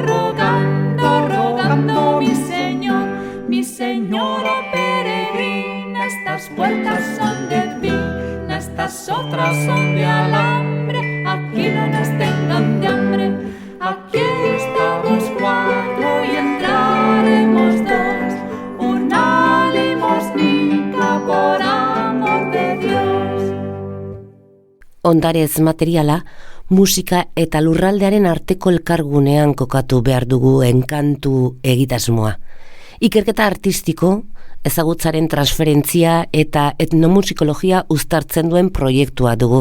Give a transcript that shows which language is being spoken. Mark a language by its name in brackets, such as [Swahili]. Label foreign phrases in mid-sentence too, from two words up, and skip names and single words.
[Spanish] rogando, rogando, mi señora peregrina, estas puertas son de pina, estas otras son de alambre, aquí no nos tengan de hambre, aquí estamos 4 y entraremos 2, una limosnica por amor de Dios. [Basque] Ondarez materiala, musika eta lurraldearen arteko elkargunean kokatu behar dugu enkantu egitasmoa. Ikerketa artistiko, ezagutzaren transferentzia eta etnomusikologia uztartzen duen proiektua dugu.